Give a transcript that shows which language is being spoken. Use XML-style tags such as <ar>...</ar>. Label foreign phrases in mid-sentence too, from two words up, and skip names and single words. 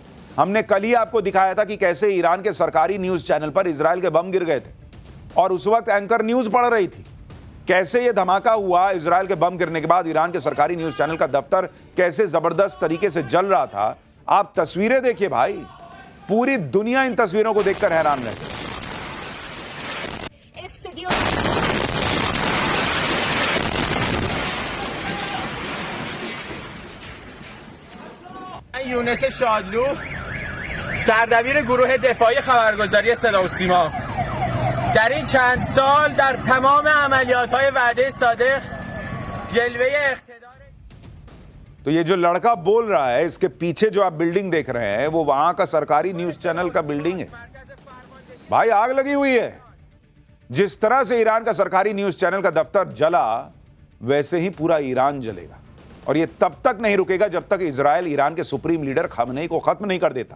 <hi>हमने कल ही आपको दिखाया था कि कैसे ईरान के सरकारी</hi> <en>news channel</en> <hi>पर इजराइल के बम गिर गए थे, और उस वक्त एंकर न्यूज पढ़ रही थी। कैसे ये धमाका हुआ, इजराइल के बम गिरने के बाद ईरान के सरकारी</hi> <en>news channel</en> <hi>का दफ्तर कैसे जबरदस्त तरीके से जल रहा था। आप तस्वीरें देखिए भाई, पूरी दुनिया इन तस्वीरों को देखकर हैरान रहे।</hi> <fa>یونس شادلو سردبیر گروه دفاعی خبرگزاری صدا و سیما در این چند سال در تمام عملیات‌های وعده صادق جلوه اقتدار</fa> <hi>तो ये जो लड़का बोल रहा है, इसके पीछे जो आप बिल्डिंग देख रहे हैं वो वहां का सरकारी</hi> <en>news channel</en> <hi>का बिल्डिंग है। भाई आग लगी हुई है। जिस तरह से ईरान का सरकारी</hi> <en>news channel</en> <hi>का दफ्तर जला, वैसे ही पूरा ईरान जलेगा, और ये तब तक नहीं रुकेगा जब तक इजराइल ईरान के</hi> <en>supreme leader</en> <hi>खामनेई को खत्म नहीं कर देता।</hi>